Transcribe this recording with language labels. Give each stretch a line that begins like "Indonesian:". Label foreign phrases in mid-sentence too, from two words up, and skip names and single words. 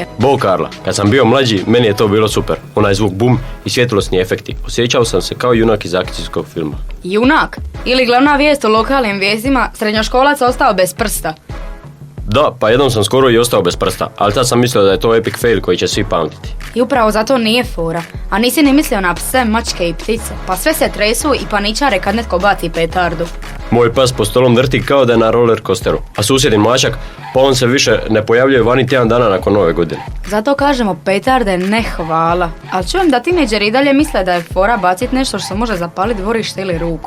Croatian: Bog Karla, kad sam bio mlađi, meni je to bilo super. Onaj zvuk bum i svjetlosni efekti. Osjećao sam se kao junak iz akcijskog filma. Junak? Ili glavna vijest u lokalnim vijestima, srednjoškolac ostao bez prsta. Da, pa jednom sam skoro i ostao bez prsta, ali tad sam mislio da je to
English: epic fail
Croatian: koji će svi pamtiti. I upravo zato nije fora. A nisi ni mislio na pse, mačke i ptice. Pa sve se tresu i paničare kad netko baci petardu. Moj pas po stolom vrti kao da je na
English: roller coasteru,
Croatian: a susjedin mačak, pa on se više ne pojavljuje vani tjedan dana nakon nove godine. Zato kažemo petarde ne hvala. Ali čujem da tineđeri i dalje misle da je fora bacit nešto što može zapaliti dvorište ili ruku.